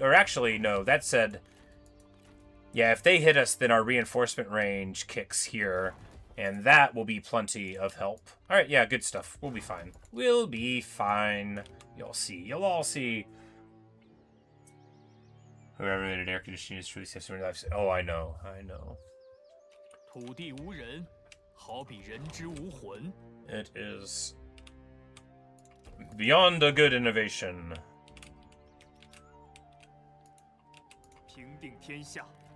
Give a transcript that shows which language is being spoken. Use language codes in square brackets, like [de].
[en] Or actually, no, that said... Yeah, if they hit us, then our reinforcement range kicks here, and that will be plenty of help. All right, yeah, good stuff. We'll be fine. We'll be fine. You'll see. You'll all see. Whoever made an air conditioning is truly saved so many lives. Oh, I know, I know. [zh] 土地无人，好比人之无魂。 [en] It is beyond a good innovation. [zh] 平定天下。